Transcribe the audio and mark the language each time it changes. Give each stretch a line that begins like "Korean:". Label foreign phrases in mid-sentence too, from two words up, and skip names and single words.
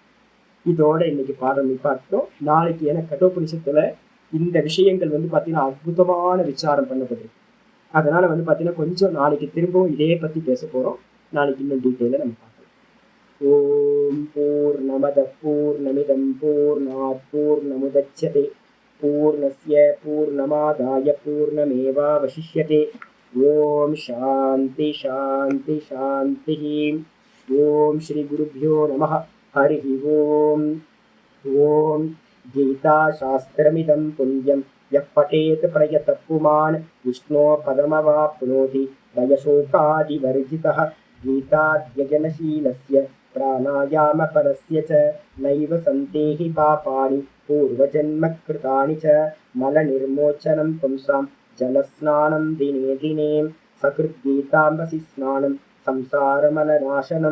Tamil: இதோட இன்னைக்கு பாடம் பார்த்தோம். நாளைக்கு எனக்கு கட்டோபனிஷத்துல இந்த விஷயங்கள் வந்து பாத்தீங்கன்னா அற்புதமான விசாரம் பண்ணப்பட்டிருக்கு. அதனால வந்து பாத்தீங்கன்னா கொஞ்சம் நாளைக்கு திரும்பவும் இதே பத்தி பேச போறோம். நாளைக்கு இன்னும் டீட்டெயில நம்ம பார்க்கலாம்.
Sanskrit: ॐ पूर्णमदः पूर्णमिदं पूर्णात् पूर्णमुदच्यते पूर्णस्य पूर्णमादाय पूर्णमेवावशिष्यते. ॐ शान्ति शान्ति शान्ति. ॐ श्री गुरुभ्यो नमः. हरि ॐ. ॐ गीता शास्त्रमिदं पुण्यं यः पठेत् प्रयतः पुमान् विष्णो पदमवाप्नोति भयशोकादिवर्जितः. गीताध्ययनशीलस्य प्राणायामपरस्य च नैव सन्तेहि पापानि पूर्वजन्मकृतानि च. मलनिर्मोचनं पुंसां जलस्नानं दिने दिने सकृद्गीताम्बसि स्नानं संसारमलनाशनं.